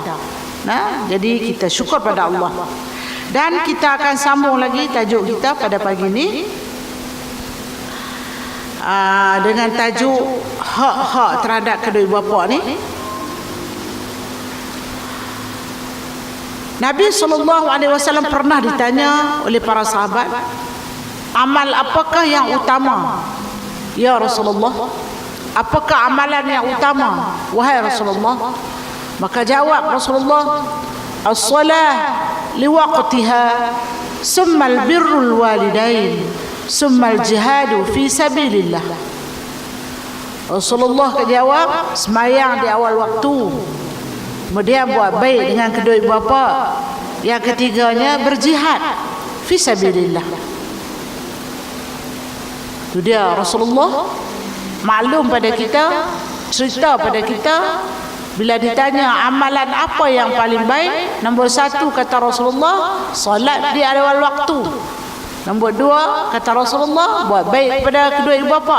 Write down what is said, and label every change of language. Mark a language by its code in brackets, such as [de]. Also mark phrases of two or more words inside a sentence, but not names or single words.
[ms] Nah, jadi kita syukur pada Allah. Dan kita akan sambung lagi tajuk kita pada pagi ini dengan tajuk hak-hak terhadap kedua ibu bapa ni. Nabi SAW pernah ditanya oleh para sahabat, amal apakah yang utama? [ar] يا رسول الله, [ms] apakah amalan yang utama wahai Rasulullah? Maka jawab Rasulullah, [ar] الصلاة لوقتها، ثم البر الوالدين، ثم الجهاد في سبيل الله. [ms] Rasulullah jawab, semayang di awal waktu, kemudian buat baik dengan kedua ibu bapa, yang ketiganya berjihad [ar] في سبيل الله. [ms] Itu dia Rasulullah maklum pada kita, cerita pada kita. Bila ditanya amalan apa yang paling baik, nombor satu kata Rasulullah, salat di awal waktu. Nombor dua kata Rasulullah, buat baik kepada kedua ibu bapa.